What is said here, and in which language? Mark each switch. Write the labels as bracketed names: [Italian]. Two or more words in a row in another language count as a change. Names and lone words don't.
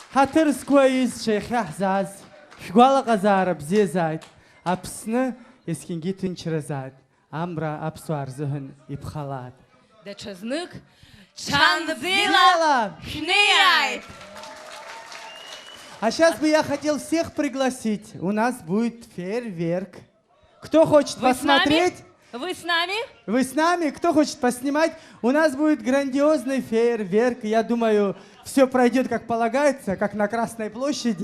[Abkhazian] Хатыр згуаиз шеихьаҳзааз, шәгәалаҟазаара бзиазааит, Аԥсны есқьынгьы ҭынчразааит, Амра аԥсуаа рзыҳәан иԥхалааит. Даҽазнык Чанбзила шәнеиааит! [Russian] А сейчас бы я хотел всех пригласить. У нас будет фейерверк. Кто хочет посмотреть? Вы с нами? Вы с нами? Кто хочет поснимать? У нас будет грандиозный фейерверк. Я думаю, все пройдет как полагается, как на Красной площади.